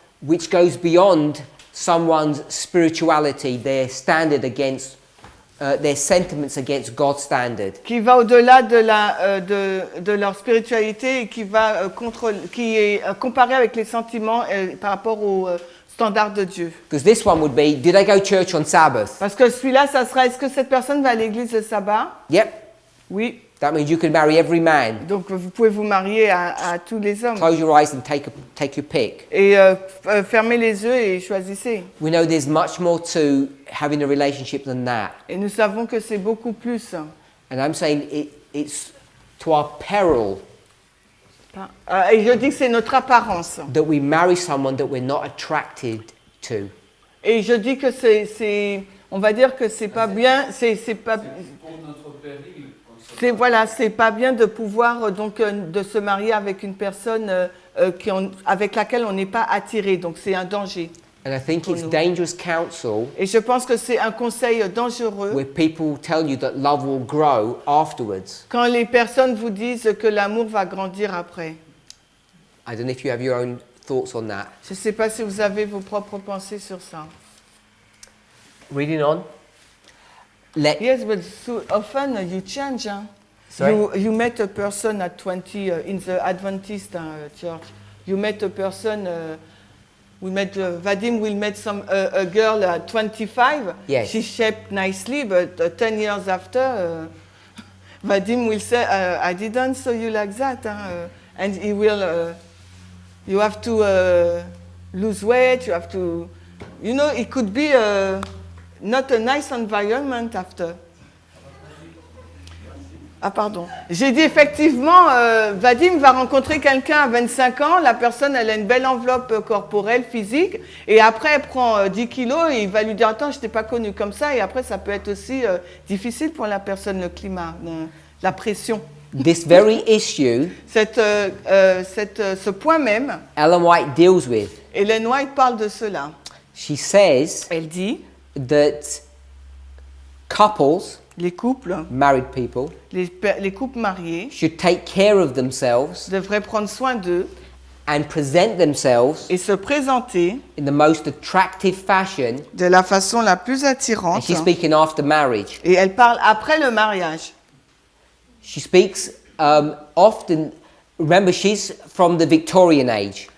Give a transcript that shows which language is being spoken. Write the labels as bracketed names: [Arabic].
[English] Which goes beyond someone's spirituality, their standard against, their sentiments against God's standard. [French] qui va au-delà de leur spiritualité et qui est comparée avec les sentiments par rapport aux standards de Dieu. [English] Because this one would be, did I go to church on Sabbath? [French] Parce que celui-là, ça sera, est-ce que cette personne va à l'église le sabbat? [English] Yep. [French] Oui. [English] That means you can marry every man. [French] Donc vous pouvez vous marier à tous les hommes. [English] Close your eyes and take your pick. [French] Et fermez les yeux et choisissez. [English] We know there's much more to having a relationship than that. [French] Et nous savons que c'est beaucoup plus. [English] And I'm saying it's to our peril [French] Et je dis que c'est notre apparence. [English] that we marry someone that we're not attracted to. [French] Et je dis que on va dire que c'est pas bien, c'est pas, Pour notre péril, comme ça. voilà, c'est pas bien de pouvoir donc de se marier avec une personne avec laquelle on n'est pas attiré. Donc c'est un danger. [English] And I think [French] Pour [English] it's [French] nous. [English] dangerous counsel [French] Et je pense que c'est un conseil dangereux [English] where people tell you that love will grow afterwards. [French] quand les personnes vous disent que l'amour va grandir après. [English] I don't know if you have your own thoughts on that. [French] Je ne sais pas si vous avez vos propres pensées sur ça. [English] Reading on. Yes, but so often you change. Huh? Sorry? You met a person at 20 in the Adventist church. You met a person. Vadim will meet a girl at 25. Yes. She's shaped nicely, but 10 years after, Vadim will say, "I didn't saw you like that," and he will. You have to lose weight. You have to. You know, it could be not a nice environment after. [French] Ah pardon. J'ai dit effectivement, Vadim va rencontrer quelqu'un à 25 ans, la personne elle a une belle enveloppe corporelle, physique, et après elle prend 10 kilos et il va lui dire attends je t'ai pas connu comme ça, et après ça peut être aussi difficile pour la personne, le climat, la pression. [English] This very issue [French] Ce point même, [English] Ellen White deals with. [French] Ellen White parle de cela. [English] She says [French] Elle dit, [English] that couples, [French] les couples, [English] married people, [French] les couples mariés [English] should take care of themselves [French] devraient prendre soin d'eux [English] and present themselves [French] et se présenter [English] in the most attractive fashion. [French] de la façon la plus [English] And [French] attirante. [English] she's speaking after marriage. [French] Et elle parle après le mariage. [English] She speaks often. Remember, she's from the Victorian age.